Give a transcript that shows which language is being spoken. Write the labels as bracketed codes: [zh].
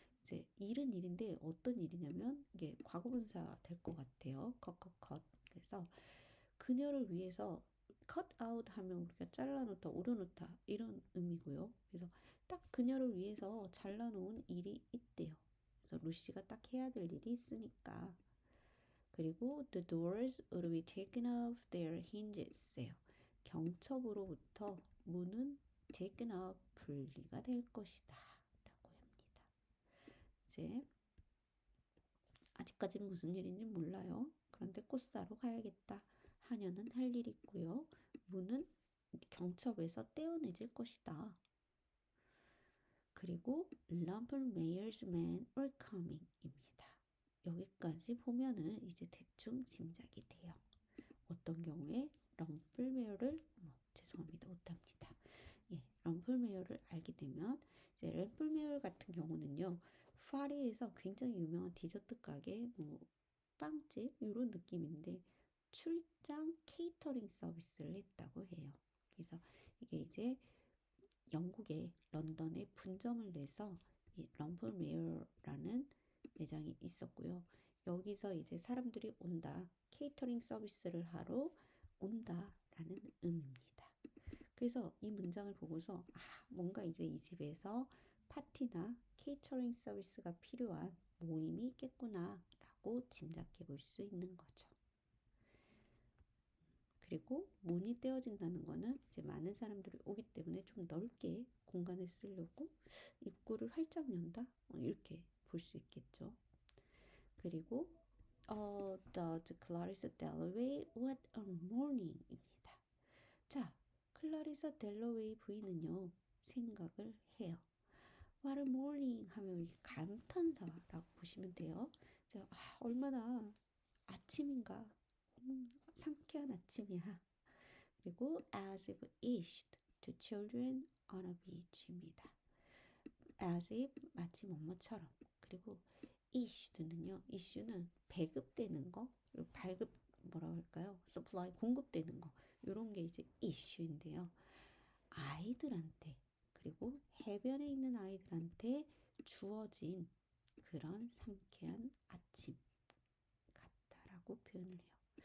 [ko] 이제 일은 일인데 어떤 일이냐면 이게 과거분사 될 것 같아요. [en] cut. [ko] 그래서 그녀를 위해서 cut out 하면 우리가 잘라놓다, 오려놓다 이런 의미고요. 그래서 딱 그녀를 위해서 잘라놓은 일이 있대요. 그래서 루시가 딱 해야 될 일이 있으니까. [en] 그리고 the doors would be taken off their hinges예요. [ko] 경첩으로부터 문은 taken off, 분리가 될 것이다 라고 합니다. 이제 아직까지는 무슨 일인지 몰라요. 그런데 꽃 사러 가야겠다. 하녀는 할 일 있고요. 문은 경첩에서 떼어내질 것이다. [en] 그리고 럼플메이어's men are coming입니다. [ko] 여기까지 보면은 이제 대충 짐작이 돼요. 어떤 경우에 럼플메어를 죄송합니다 못합니다. 럼플메어를 알게 되면 이제 럼플메어 같은 경우는요 파리에서 굉장히 유명한 디저트 가게 빵집 이런 느낌인데 출장 케이터링 서비스를 했다고 해요. 그래서 이게 이제 영국의 런던에 분점을 내서 이 럼플메어라는 매장이 있었고요. 여기서 이제 사람들이 온다. 케이터링 서비스를 하러 온다라는 의미입니다. 그래서 이 문장을 보고서 뭔가 이제 이 집에서 파티나 케이터링 서비스가 필요한 모임이 있겠구나 라고 짐작해 볼 수 있는 거죠. 그리고 문이 떼어진다는 거는 이제 많은 사람들이 오기 때문에 좀 넓게 공간을 쓰려고 입구를 활짝 연다 이렇게 볼 수 있겠죠. [en] 그리고 does Clarissa Dalloway what a morning입니다. [ko] 자, 클라리사 델러웨이 부인은요 생각을 해요. [en] What a morning [ko] 하면 감탄사라고 보시면 돼요. 자, 얼마나 아침인가 상쾌한 아침이야. [en] 그리고 as if issued to children on a beach입니다. [ko] as if 마치 뭐뭐처럼. 그리고 issued는요. issue는 배급되는 거, 그리고 발급 뭐라고 할까요? supply 공급되는 거. 이런 게 이제 issue인데요. 아이들한테 그리고 해변에 있는 아이들한테 주어진 그런 상쾌한 아침 같다라고 표현을 해요.